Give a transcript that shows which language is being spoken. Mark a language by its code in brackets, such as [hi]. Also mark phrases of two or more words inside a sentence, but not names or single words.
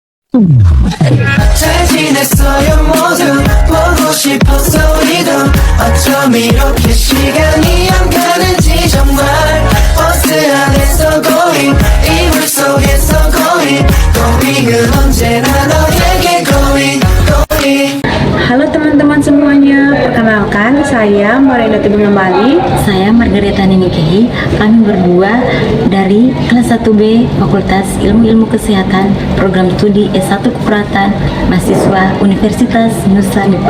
[ko] 잘 지냈어요 모두 보고 싶었어 우리도 어쩜 이렇게 시간이 안 가는지 정말 버스 안에서 going 이불 속에서 going은 언제나 너에게 going. [id] Halo teman-teman semuanya, perkenalkan saya Marina Tibung kembali. Saya Margareta Ninikehi. Kami berdua dari kelas 1B Fakultas Ilmu Kesehatan Program Studi S1 Keperawatan Mahasiswa Universitas Nusa Nipah.